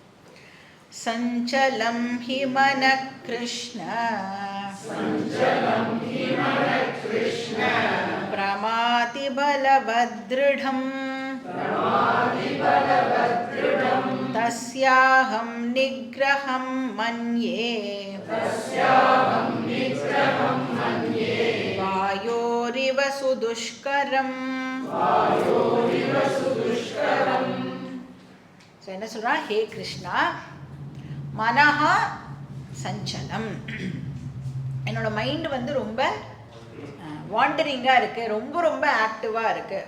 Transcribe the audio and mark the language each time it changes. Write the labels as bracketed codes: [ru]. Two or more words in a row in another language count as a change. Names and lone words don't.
[sa] संचलं हि मनः कृष्ण प्रमाति बलवदृढम् तस्याहं निग्रहं मन्ये वायोरिव सुदुष्करम्. [ta] ஸோ என்ன சொல்கிறா, ஹே கிருஷ்ணா, [sa] मनः चञ्चलम्, [ta] என்னோட மைண்டு வந்து ரொம்ப வாண்டரிங்காக இருக்குது, ரொம்ப ரொம்ப ஆக்டிவாக இருக்குது.